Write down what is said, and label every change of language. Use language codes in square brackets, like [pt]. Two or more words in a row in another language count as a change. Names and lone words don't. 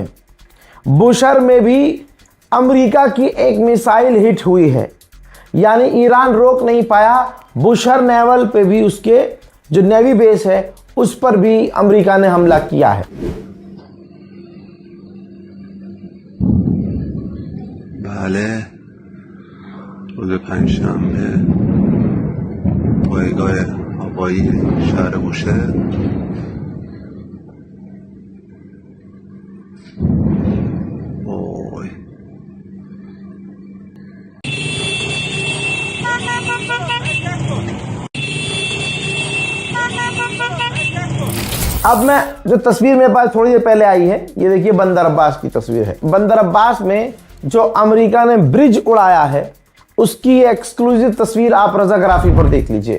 [hi] बुशहर में भी अमेरिका की एक मिसाइल हिट हुई है, यानी ईरान रोक नहीं पाया। बुशहर नेवल पे भी उसके जो नेवी बेस है उस पर भी अमेरिका ने हमला किया है। [fa] بله روز پنجشنبه پایگاه هوایی شهر بوشهر وای [hi] अब मैं जो तस्वीर मेरे पास थोड़ी देर पहले आई है, ये देखिए बंदर अब्बास की तस्वीर है। बंदर अब्बास में जो अमेरिका ने ब्रिज उड़ाया है उसकी एक्सक्लूसिव तस्वीर आप रजाग्राफी पर देख लीजिए।